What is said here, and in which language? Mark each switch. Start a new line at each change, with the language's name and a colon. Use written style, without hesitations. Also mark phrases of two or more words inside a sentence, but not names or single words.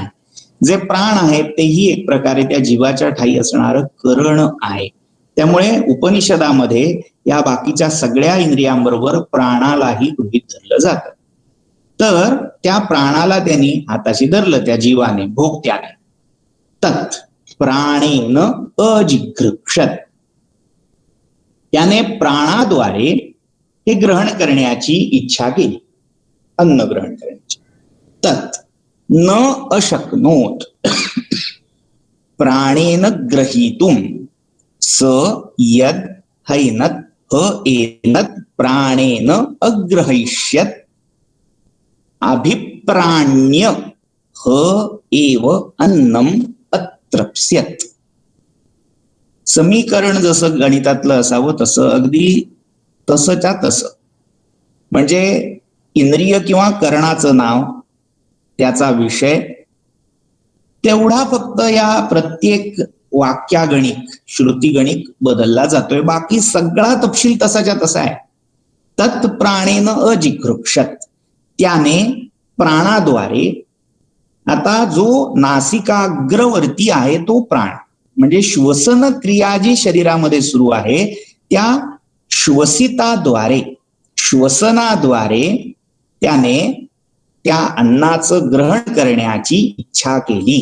Marathi: जे प्राण आहेत तेही एक प्रकारे त्या जीवाच्या ठायी असणारं करण आहे. त्यामुळे उपनिषदामध्ये या बाकीच्या सगळ्या इंद्रियांबरोबर प्राणालाही गृहीत धरलं जातं. तर त्या प्राणाला त्यांनी हाताशी धरलं, त्या जीवाने, भोगत्याने.
Sanskrit: तत् प्राणेन अजिघृक्षत.
Marathi: त्याने प्राणाद्वारे हे ग्रहण करण्याची इच्छा केली, अन्न ग्रहण करण्याची.
Sanskrit: तत् न अशक्नोत प्राणेन ग्रहीतुम स यद हैनत एनत प्राणेन अग्रहिष्यत अभिप्राण्य एव अन्नम अतृप्स्यत.
Marathi: समीकरण जसं गणितातलं असावं तसं, अगदी तसंच्या तसं. म्हणजे इंद्रिय किंवा करणाचं नाव, त्याचा विषय तेवढा फक्त या प्रत्येक वाक्यागणिक, श्रुतीगणिक बदलला जातोय. बाकी सगळा तपशील तसाच्या तसा आहे.
Sanskrit: तत् प्राणेन अजिघृक्षत.
Marathi: त्याने प्राणाद्वारे, आता जो नासिकाग्रवर्ती आहे तो प्राण, म्हणजे श्वसन क्रिया जी शरीरामध्ये सुरू आहे त्या श्वसिताद्वारे, श्वसनाद्वारे त्याने त्या अन्नाचं ग्रहण करण्याची इच्छा केली.